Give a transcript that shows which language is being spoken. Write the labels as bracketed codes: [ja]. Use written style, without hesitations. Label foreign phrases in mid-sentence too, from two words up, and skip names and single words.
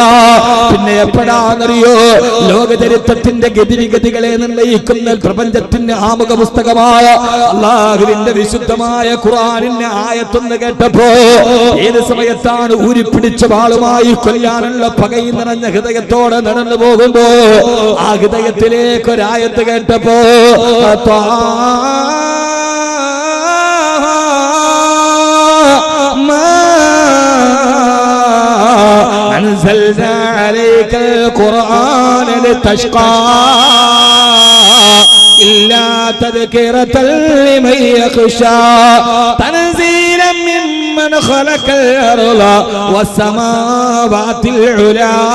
[ml] പിന്നെ എപ്പോഴാണെന്നറിയോ? ലോകചരിത്രത്തിന്റെ ഗതിവിഗതികളെ നിർണ്ണയിക്കുന്ന പ്രപഞ്ചത്തിന്റെ ആമുഖ പുസ്തകമായ അല്ലാഹുവിന്റെ വിശുദ്ധമായ ഖുർആനിന്റെ ആയത്തൊന്ന് കേട്ടപ്പോ ഏത് സമയത്താണ് ഊരിപ്പിടിച്ച വാളുമായി കൊല്ലാനുള്ള പകയിൽ നിറഞ്ഞ ഹൃദയത്തോടെ നടന്നു പോകുമ്പോ ആ ഹൃദയത്തിലേക്ക് ഒരായത്ത് കേട്ടപ്പോ [ar] أنزلنا عليك القرآن لتشقى إلا تذكرة لمن يخشى تنزيلا ممن خلق الأرض والسماوات العلى